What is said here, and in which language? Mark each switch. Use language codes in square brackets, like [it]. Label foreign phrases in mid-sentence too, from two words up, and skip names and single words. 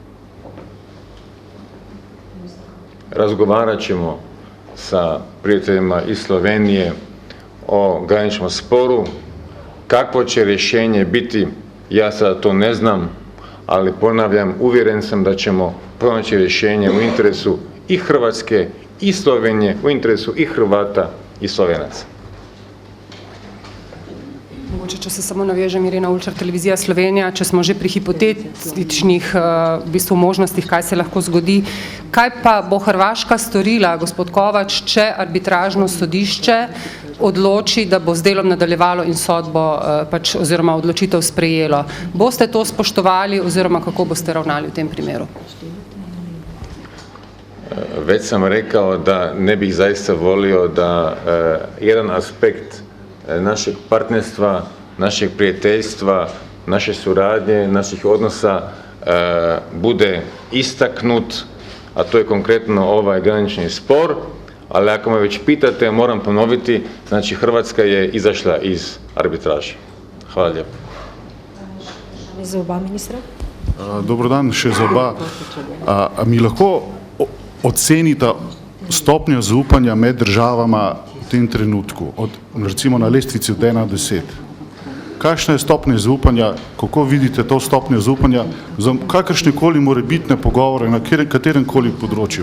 [hr] Razgovarat ćemo sa prijateljima iz Slovenije o graničnom sporu. Kakvo će rješenje biti, ja sada to ne znam, ali ponavljam, uvjeren sam da ćemo pronaći rješenje u interesu i Hrvatske i Slovenije, u interesu i Hrvata i Slovenaca. [sl] Mogoče, če se samo navežem, Irena Ulčar, Televizija Slovenija, če smo že pri hipotetičnih v bistvu možnostih, kaj se lahko zgodi. Kaj pa bo Hrvaška storila, gospod Kovač, če arbitražno sodišče odloči, da bo z delom nadaljevalo in sodbo pač oziroma odločitev sprejelo? Boste to spoštovali oziroma kako boste ravnali v tem primeru? [hr] Već sam rekao da ne bih zaista volio da jedan aspekt našeg partnerstva, našeg prijateljstva, naše suradnje, naših odnosa bude istaknut, a to je konkretno ovaj granični spor, ali ako me već pitate, moram ponoviti, znači Hrvatska je izašla iz arbitraže. Hvala lijepo. [sl] Za oba ministra. Dobro dan še za oba. A mi lahko ocenita stopnjo zaupanja med državama v tem trenutku, recimo na lestvici od 1 do 10. Kakšna je stopnja zaupanja, kako vidite to stopnjo zaupanja za kakršnekoli morebitne pogovore na katerem koli področju?